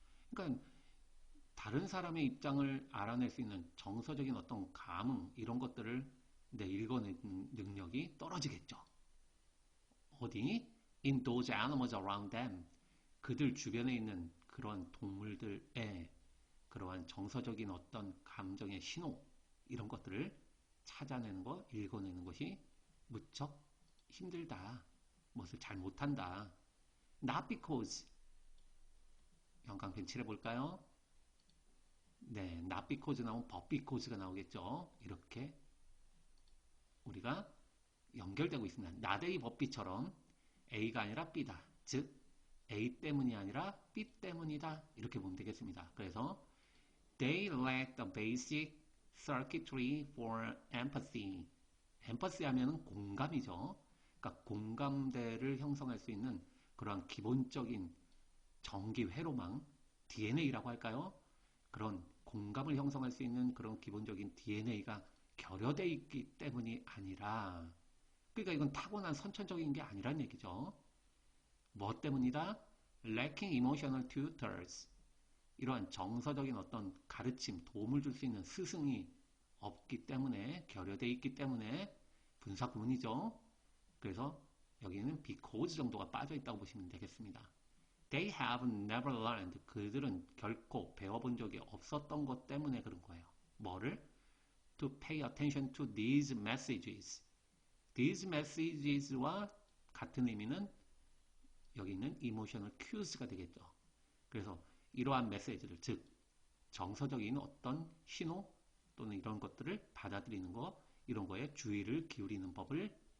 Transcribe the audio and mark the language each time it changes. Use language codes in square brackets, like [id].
[ko] 그러니까 다른 사람의 입장을 알아낼 수 있는 정서적인 어떤 감흥, 이런 것들을 읽어내는 능력이 떨어지겠죠. 어디? [en] In those animals around them. [ko] 그들 주변에 있는 그런 동물들의 그러한 정서적인 어떤 감정의 신호, 이런 것들을 찾아내는 것, 읽어내는 것이 무척 힘들다. 무엇을 잘 못한다. [en] Not because. [ko] 영광펜 칠해볼까요? 네, [en] not because [ko] 나오면 [en] but because [ko] 가 나오겠죠. 이렇게 우리가 연결되고 있습니다. not A but B처럼 A가 아니라 B다. 즉 A 때문이 아니라 B 때문이다. 이렇게 보면 되겠습니다. 그래서 [en] they lack the basic circuitry for empathy. [ko] empathy 하면은 공감이죠. 그러니까 공감대를 형성할 수 있는 그러한 기본적인 전기 회로망, DNA라고 할까요? 그런 공감을 형성할 수 있는 그런 기본적인 DNA가 결여되어 있기 때문이 아니라, 그러니까 이건 타고난 선천적인 게 아니란 얘기죠. 뭐 때문이다? [en] Lacking emotional tutors. [ko] 이러한 정서적인 어떤 가르침, 도움을 줄 수 있는 스승이 없기 때문에, 결여되어 있기 때문에 분사 구문이죠. 그래서 여기는 because 정도가 빠져 있다고 보시면 되겠습니다. [en] They have never learned. [ko] 그들은 결코 배워본 적이 없었던 것 때문에 그런 거예요. 뭐를? [en] To pay attention to these messages. These messages [ko] 와 같은 의미는 여기 있는 [en] emotional cues [ko] 가 되겠죠. 그래서 이러한 메시지를, 즉 정서적인 어떤 신호 또는 이런 것들을 받아들이는 것, 이런 거에 주의를 기울이는 법을